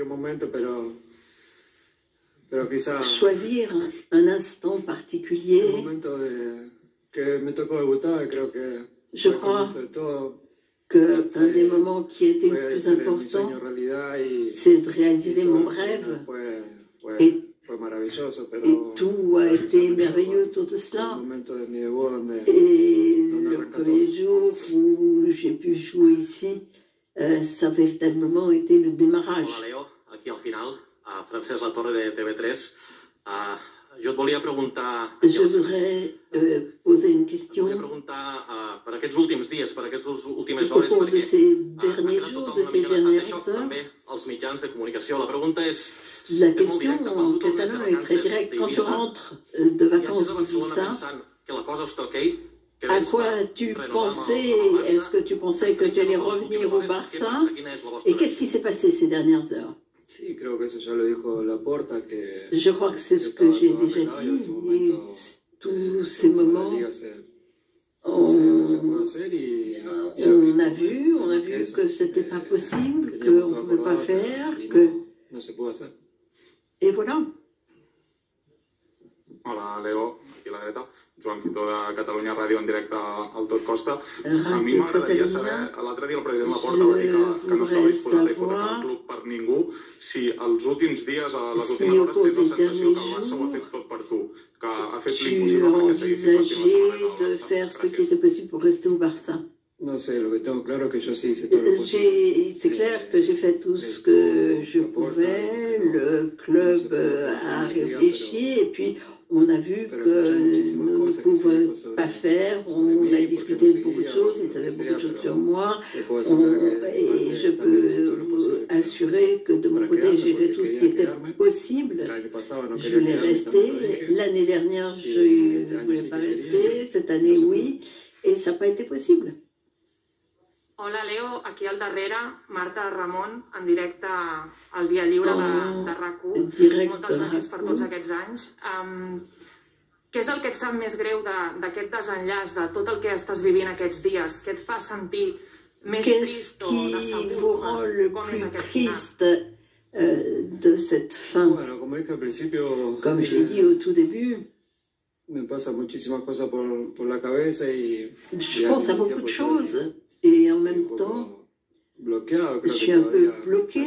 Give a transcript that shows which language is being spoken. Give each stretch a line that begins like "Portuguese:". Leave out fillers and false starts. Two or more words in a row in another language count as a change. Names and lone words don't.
French: Choisir un instant particulier, je crois qu'un des moments qui a été le plus important, c'est de réaliser mon rêve. Et tout a été merveilleux autour de cela. Et le premier jour où j'ai pu jouer ici, ça a véritablement été le démarrage.
Catalan: Hola, Leo, aquí al final, a Francesc Latorre de TV3. Jo et volia preguntar...
French: Je voudrais poser une question.
Catalan: Volia preguntar per aquests últims dies, per aquestes últimes
French: Au
Catalan: hores,
French: cours de
Catalan: perquè
French: ces derniers jours, de ces dernières heures,
Catalan: també els mitjans de comunicació. La pregunta és...
French: la question en catalan est très directe. Quand tu rentres de vacances d'Ibiza,
Catalan: que la cosa està ok,
French: à quoi tu pensais? Est-ce que tu pensais que tu allais revenir au Barça? Et qu'est-ce qui s'est passé ces dernières heures? Je crois que c'est ce que j'ai déjà dit. Et tous ces moments, on a vu que c'était pas possible, qu'on ne pouvait pas faire, que... Et voilà.
Catalan: Hola, Leo, aquí a la dreta. Joan Fitó de Catalunya Ràdio en directe al Tot Costa. A mi Radio m'agradaria saber, Catalunya, l'altre dia el president Laporta va dir que no estava disposat a hipotecar el club per ningú, si els últims dies, a les últimes hores, tens la sensació que el Barça ho ha fet tot per tu, que ha fet
French: tu
Catalan: l'impossible perquè seguissis partint la
French: envisageais
Catalan: samarreta
French: de
Catalan: del Barça.
French: faire ce qui était possible pour rester au Barça? C'est clair que j'ai fait tout ce que je pouvais, le club a réfléchi et puis on a vu que nous ne pouvions pas faire, on a discuté de beaucoup de choses, ils savaient beaucoup de choses sur moi et je peux vous assurer que de mon côté j'ai fait tout ce qui était possible. Je voulais rester, l'année dernière je ne voulais pas rester, cette année oui, et ça n'a pas été possible.
Catalan: Hola, Leo, aquí al darrere, Marta Ramon, en directe al Via Lliure de RAC1. Moltes gràcies per tots aquests anys. Què és el que et sap més greu d'aquest desenllaç, de tot el que estàs vivint aquests dies? Què et fa sentir més trist o decebut?
French: Vous rend le plus triste de cette fin? Comme je l'ai dit au tout début, je pense à beaucoup de choses. Et en même temps, je suis un peu bloqué.